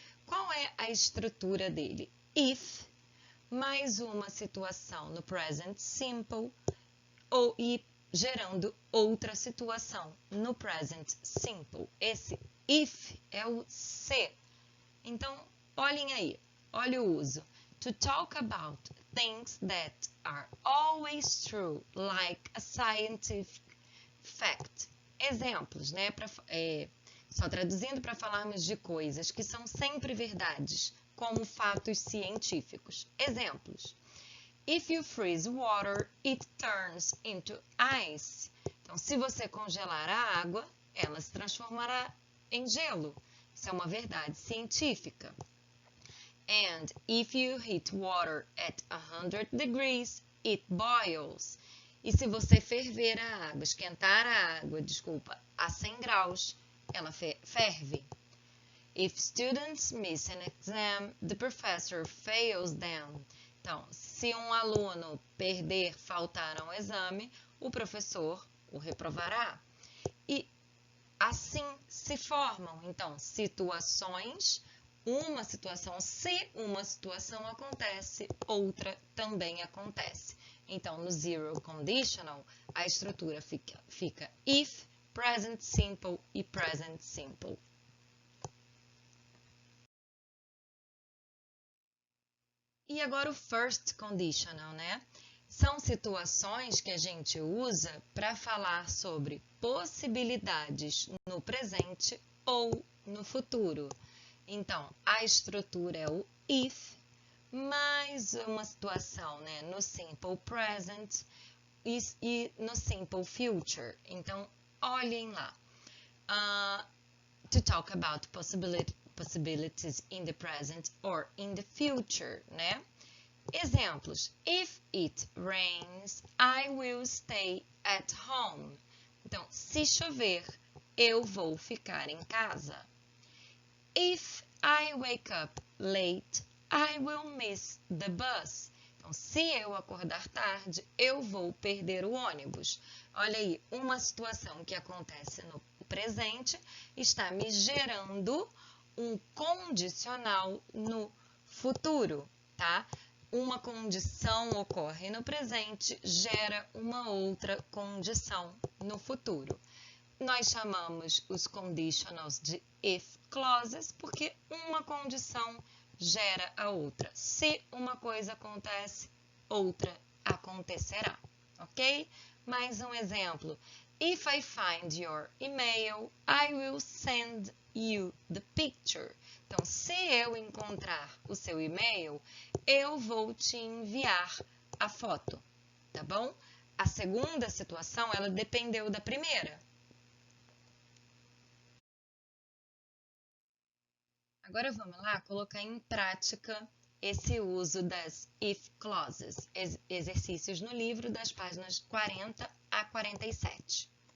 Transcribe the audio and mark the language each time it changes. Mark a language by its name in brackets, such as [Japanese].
[Portuguese] Qual é a estrutura dele? If, mais uma situação no present simple, e gerando outra situação no present simple. Esse if é o se. Então, olhem aí, olha o uso. [English] To talk about things that are always true, like a scientific fact. [Portuguese] Exemplos, né? Só traduzindo para falarmos de coisas que são sempre verdades, como fatos científicos. Exemplos. [English] If you freeze water, it turns into ice. [Portuguese] Então, se você congelar a água, ela se transformará em gelo. Isso é uma verdade científica. [English] And if you heat water at 100 degrees, it boils. [Portuguese] E se você ferver a água, esquentar a água, a 100 graus, ela ferve. [English] If students miss an exam, the professor fails them. [Portuguese] Então, se um aluno faltar ao exame, o professor o reprovará. E assim se formam, então, situações. Uma situação, se uma situação acontece, outra também acontece. Então, no zero conditional, a estrutura fica if, present simple e present simple. E agora o first conditional, né? São situações que a gente usa para falar sobre possibilidades no presente ou no futuro. Então, a estrutura é o if, mais uma situação, né, no simple present e no simple future. Então, olhem lá. [English] To talk about possibilities in the present or in the future, [Portuguese] né? Exemplos. [English] If it rains, I will stay at home. [Portuguese] Então, se chover, eu vou ficar em casa. [English] If I wake up late, I will miss the bus. [Portuguese] Então, se eu acordar tarde, eu vou perder o ônibus. Olha aí, uma situação que acontece no presente está me gerando um condicional no futuro, tá? Uma condição ocorre no presente, gera uma outra condição no futuro. Nós chamamos os conditionals de if clauses porque uma condição gera a outra. Se uma coisa acontece, outra acontecerá, ok? Mais um exemplo. [English] If I find your email, I will send you the picture. [Portuguese] Então, se eu encontrar o seu e-mail, eu vou te enviar a foto, tá bom? A segunda situação, ela dependeu da primeira. Agora vamos lá colocar em prática esse uso das if clauses, exercícios no livro das páginas 40 a 47.